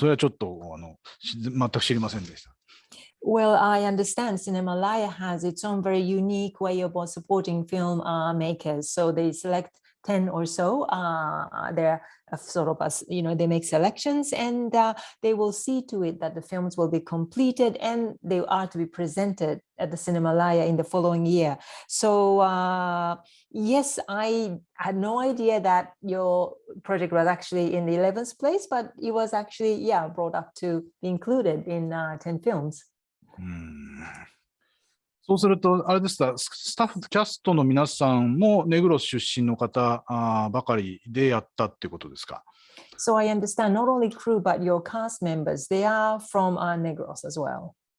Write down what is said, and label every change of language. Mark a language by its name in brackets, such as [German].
[Japanese] それはちょっと全く知りませんでした。 [English] Well, I understand Cinemalaya has its own very unique way of supporting film makers. So they select 10 or so. They're sort of, they make selections and they will see to it that the films will be completed and they are to be presented at the Cinemalaya in the following year. So yes, I had no idea that your project was actually in the 11th place, but it was actually, brought up to be included in 10 films. [Japanese] そうすると、あれですか、スタッフ、キャストの皆さんもネグロス出身の方ばかりでやったっていうことですか？ [English] So I understand not only crew, but your cast members, they are from Negros as well.